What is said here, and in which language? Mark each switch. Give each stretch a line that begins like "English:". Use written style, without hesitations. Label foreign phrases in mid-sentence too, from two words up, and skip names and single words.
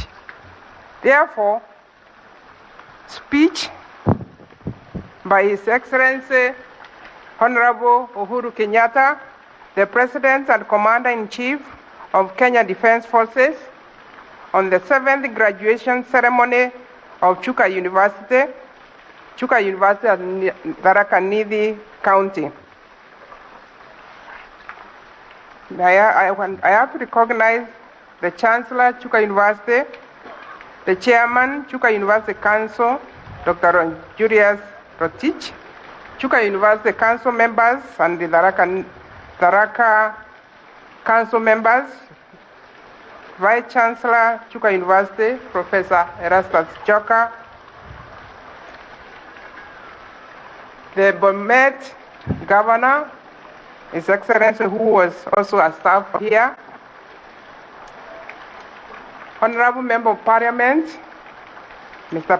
English: Therefore, speech by His Excellency Honorable Uhuru Kenyatta, the President and Commander-in-Chief of Kenya Defense Forces, on the 7th graduation ceremony of Chuka University at Tharaka Nithi County. I have to recognize the Chancellor, Chuka University, the Chairman, Chuka University Council, Dr. Julius Rotich, Chuka University Council members, and the Tharaka Council members, Vice Chancellor, Chuka University, Professor Erastus Njoka, the Bomet Governor, His Excellency, who was also a staff here, Honorable Member of Parliament, Mr.